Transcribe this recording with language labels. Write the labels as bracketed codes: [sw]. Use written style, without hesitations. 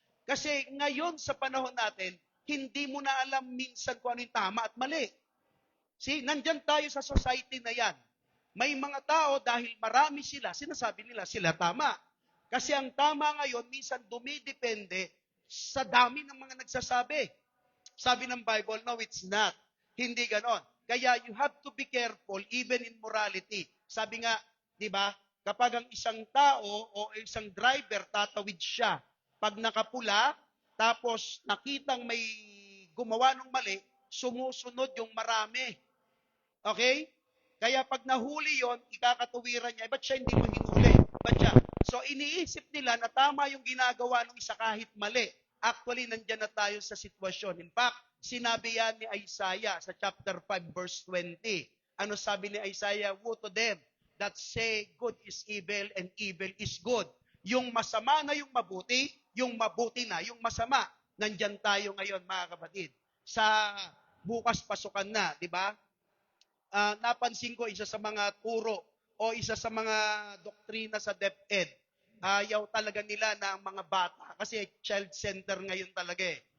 [tl] Kasi ngayon sa panahon natin, hindi mo na alam minsan kung ano yung tama at mali. See, nandyan tayo sa society na yan. May mga tao dahil marami sila, sinasabi nila sila tama. Kasi ang tama ngayon, minsan dumidepende sa dami ng mga nagsasabi. Sabi ng Bible, [en] no, it's not. [tl] Hindi ganon. [en] Kaya you have to be careful even in morality. [tl] Sabi nga, di ba, kapag ang isang tao o isang driver tatawid siya, pag nakapula, tapos nakitang may gumawa ng mali, sumusunod yung marami. Okay? Kaya pag nahuli yon, ikakatuwiran niya, ba't siya hindi mo hinuli? Ba't siya? So iniisip nila na tama yung ginagawa ng isa kahit mali. Actually, nandyan na tayo sa sitwasyon. In fact, sinabi yan ni Isaiah sa chapter 5 verse 20. Ano sabi ni Isaiah? [en] Woe to them that say good is evil and evil is good. [tl] Yung masama na yung mabuti na yung masama. Nandyan tayo ngayon mga kapatid. Sa bukas pasukan na, di ba? Napansin ko isa sa mga turo o isa sa mga doktrina sa DepEd, ayaw talaga nila na ang mga bata, kasi child center ngayon talaga eh.